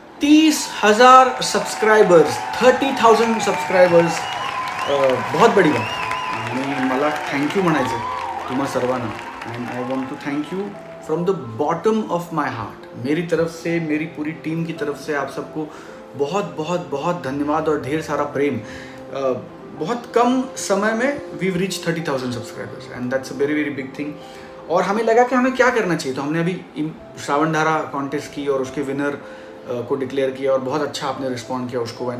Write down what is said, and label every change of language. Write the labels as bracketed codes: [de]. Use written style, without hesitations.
[hi] 30,000 subscribers, 30,000 subscribers, बहुत बड़ी बात. [mr] आणि मला थँक्यू म्हणायचं आहे तुम्हा सर्वांना. [en] And I want to thank you from the bottom of my heart. [hi] मेरी तरफ से, मेरी पूरी टीम की तरफ से आप सबको बहुत बहुत बहुत धन्यवाद और ढेर सारा प्रेम. बहुत कम समय में [en] We reach 30,000 subscribers and that's a very very big thing. [hi] और हमें लगा कि हमें क्या करना चाहिए, तो हमने अभी श्रावण धारा कॉन्टेस्ट की और उसके विनर को डिक्लेयर किया और बहुत अच्छा आपने रिस्पॉन्ड किया उसको.